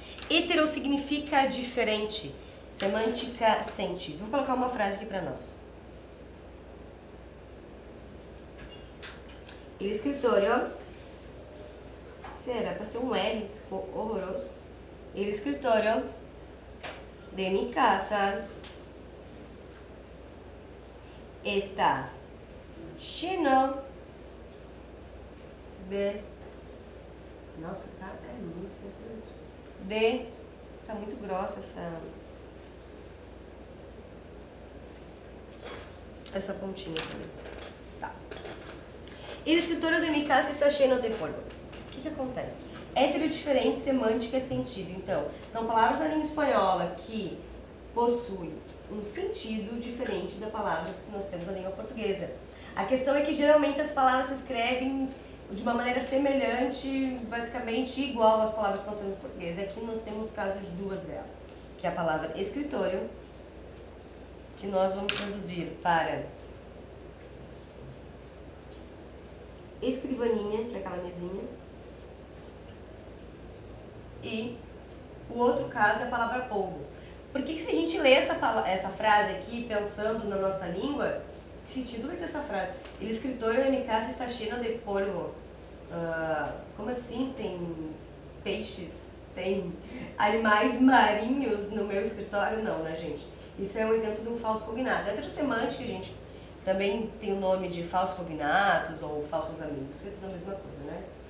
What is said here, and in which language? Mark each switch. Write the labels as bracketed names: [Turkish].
[Portuguese] Hetero significa diferente. Semântica, sentido. Vou colocar uma frase aqui para nós. [Spanish] El escritorio. [Portuguese] Será para ser um R, ficou horroroso. [Spanish] El escritorio de mi casa está lleno de... [Portuguese] Nossa, tá muito impressionante. Tá muito grossa essa pontinha também. Tá. [Spanish] El escritorio de mi casa está lleno de polvo. [Portuguese] O que acontece? Hétero diferente, semântica e sentido. Então, são palavras da língua espanhola que possuem um sentido diferente das palavras que nós temos na língua portuguesa. A questão é que geralmente as palavras se escrevem de uma maneira semelhante, basicamente igual às palavras que nós temos em português. Aqui nós temos casos de duas delas, que é a palavra escritório, que nós vamos traduzir para escrivaninha, que é aquela mesinha, e o outro caso é a palavra polvo. Por que se a gente lê essa frase aqui, pensando na nossa língua, que sentido vai ter essa frase? [Spanish] El escritorio de mi casa está lleno de polvo. [Portuguese] Como assim? Tem peixes, tem animais marinhos no meu escritório? Não, né, gente? Isso é um exemplo de um falso cognado. A heterossemântica, gente, também tem o nome de falsos cognatos ou falsos amigos, que é tudo a mesma coisa, né?